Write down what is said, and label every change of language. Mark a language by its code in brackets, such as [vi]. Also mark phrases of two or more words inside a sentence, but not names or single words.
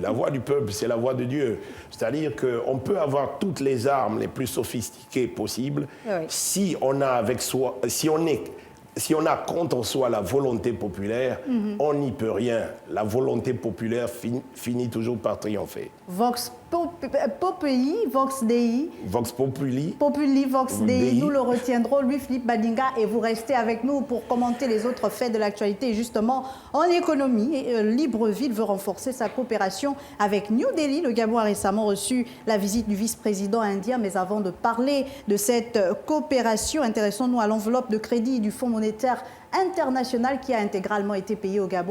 [fr] La voix du peuple, c'est la voix de Dieu. C'est-à-dire qu'on peut avoir toutes les armes les plus sophistiquées possibles si on a avec soi, si on a contre soi la volonté populaire, on n'y peut rien. La volonté populaire finit toujours par triompher. [la] Vox Populi, Vox Dei. Vox Populi. Populi, Vox Dei. [fr] Nous le retiendrons, Louis-Philippe Badinga, et vous restez avec nous pour commenter les autres faits de l'actualité. Justement, en économie, Libreville veut renforcer sa coopération avec New Delhi. Le Gabon a récemment reçu la visite du vice-président indien. Mais avant de parler de cette coopération, intéressons-nous à l'enveloppe de crédit du Fonds monétaire international qui a intégralement été payé au Gabon.